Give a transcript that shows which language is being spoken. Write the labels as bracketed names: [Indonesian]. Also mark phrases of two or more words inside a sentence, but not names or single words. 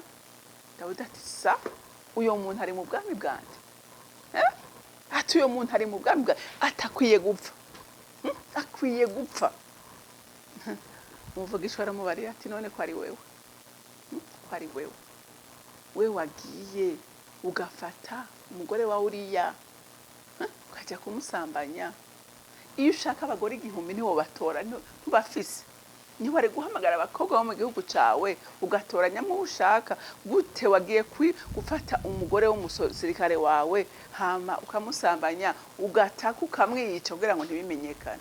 [Rundi] Dawidi ati sa uyo muntu ari mu bwami bwanje. Ati uyo muntu ari mu bwami bwanje, atakwiye gupfa. Akwiye gupfa. Umuvugishwa aramubarira ati none ko ari wewe, ko ari wewe, we wagiye ugafata umugore wa Uriya ukajya kumusambanya. Iyo ushaka abagore 1000 niwo batora, ntubafise. Niho bari guhamagara abakobwa bo mu gihugu cawe ugatoranyamo ushaka. Gute wagiye gufata umugore w'umusirikare wawe hama ukamusambanya ugataka ukamwica kugira ngo ntibimenyekane?